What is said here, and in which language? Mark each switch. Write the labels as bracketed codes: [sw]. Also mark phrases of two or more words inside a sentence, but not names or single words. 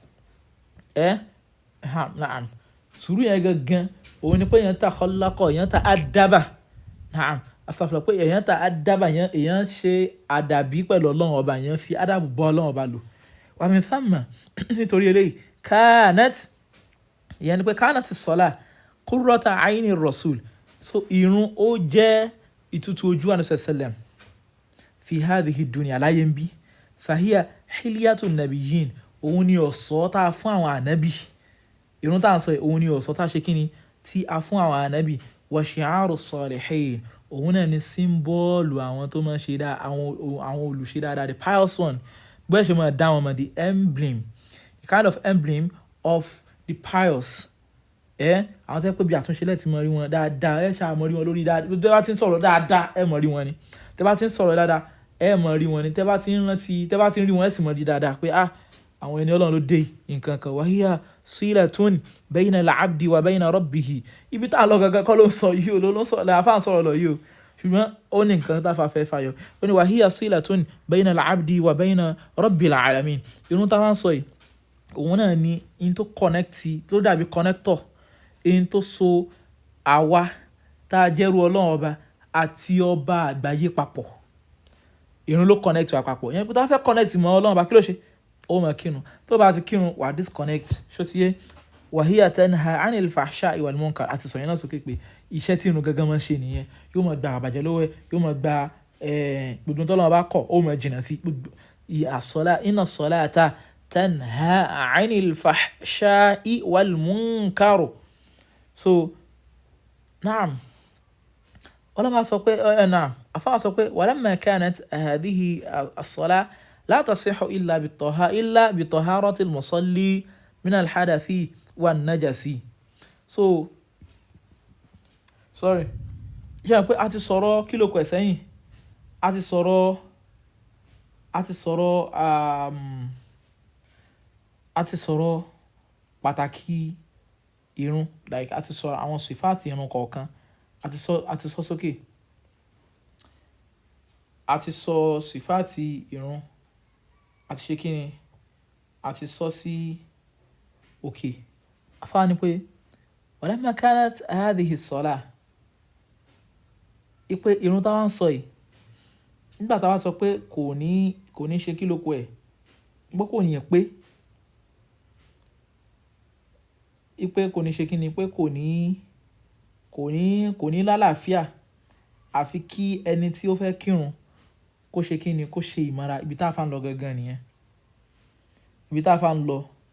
[yo] naam sùúrù yẹn gangan òun ni pé èèyàn ta khallaqa èèyàn ta adaba naam astaghfirullah pé èèyàn ta adaba èèyàn ṣe àdàbí pẹ̀lú Ọlọ́run ọba èèyàn fi adabu bọ́ Ọlọ́run ọba lò wa [ar] من ثم [yo] nítorí eléyìí kanat ìyẹn ni pé [ar] كانت الصلاة قرة عين الرسول. [yo] So irun ó jẹ́ ìtútù ojú Ànábì sallam [ar] في هذه الدنيا [yo] láyé ń bí [ar] فهي حلية النبيين [yo] òun ni ọ̀ṣọ́ tá a fún àwọn ànábì. Irun tá a sọ òun ni ọ̀ṣọ́ tá a ṣe kíni tí a fún àwọn ànábì [ar] وشعار الصالحين [yo] òun náà ni símbọ́ọ̀lù àwọn tó máa ń ṣe dáa àwọn olùṣe dáadáa [en] the pious one [yo] bẹ́ẹ̀ ṣe máa dá wọn mọ̀ [en] the emblem the kind of emblem of the pious. [yo] Àwọn tẹ́ pé bí àtúnṣe lẹ́ẹ̀tì mọ̀ rí wọn dáadáa ṣáà mọ̀ rí wọn lórí dáadáa tẹ́ bá ti ń sọ̀rọ̀ dáadáa mọ̀ rí wọn ni tẹ́ bá ti ń sọ̀rọ̀ dáadáa mọ̀ rí wọn ni tẹ́ bá ti ń rí wọn sì mọ̀ rí dáadáa pé àwọn ẹni Ọlọ́run ló dé nǹkan kan [ar] وهي صلة بين العبد وبين ربه. [yo] Ibi tá a lọ gangan kọ́ ló ń sọ yìí o ló ń sọ làáfà ń sọ̀rọ̀ lọ yìí o ṣùgbọ́n ó ní nǹkan tá a fà fẹ́ fàyọ ó ní [ar] وهي صلة بين العبد وبين رب العالمين. [yo] Irun tá a máa ń sọ yìí òun náà ni in tó connect ló dàbí connector in tó so àwa tá a jẹ́rú Ọlọ́run ọba àti ọba àgbáyé papọ̀. Irun ló connect wa papọ̀ yẹn pé tó bá fẹ́ connect mọ́ Ọlọ́run ọba kí ló ṣe ó máa kírun tó bá ti kírun wà disconnect ṣó ti yé [ar] وهي تنهى عن الفحشاء والمنكر [yo] àti sọ̀yìn náà sókè pé iṣẹ́ tí irun gangan máa ń ṣe nìyẹn yóò máa gba àbàjẹ́ lọ́wọ́ ẹ̀ yóò máa gba gbogbo tó lọ́wọ́ bá kọ̀ ó máa jìnnà sí [ar] الصلاة إن الصلاة تنهى عن الفحشاء والمنكر. So naam [yo] ọlọ́mà sọ pé [ar] naam [yo] afáà sọ pé [ar] ولما كانت هذه الصلاة لا تصح إلا بطهارة المصلي من الحدث والنجس. [yo] So sorry ṣe pé a ti sọ̀rọ̀ kí ló kọ ẹ̀ sẹ́yìn a ti sọ̀rọ̀ pàtàkì irun like a ti sọ àwọn sífàtì irun kọ̀ọ̀kan a ti sọ sókè a ti sọ sífàtì irun a ti ṣe kí ni a ti sọ sí òkè afáà ni pé [ar] ولما كانت هذه الصلاة [yo] ipe irun táwọn sọ yìí nígbà táwọn sọ pé kò ní ṣe kí ló kọ ẹ̀ pé kò yẹn pé ipe kò ní ṣe kí ni pé kò ní lálàáfíà àfi kí ẹni tí ó fẹ́ kírun kó ṣe kí ni kó ṣe ìmọ̀ra ibi tá a fa ń lọ gangan nìyẹn ibi tá a fa ń lọ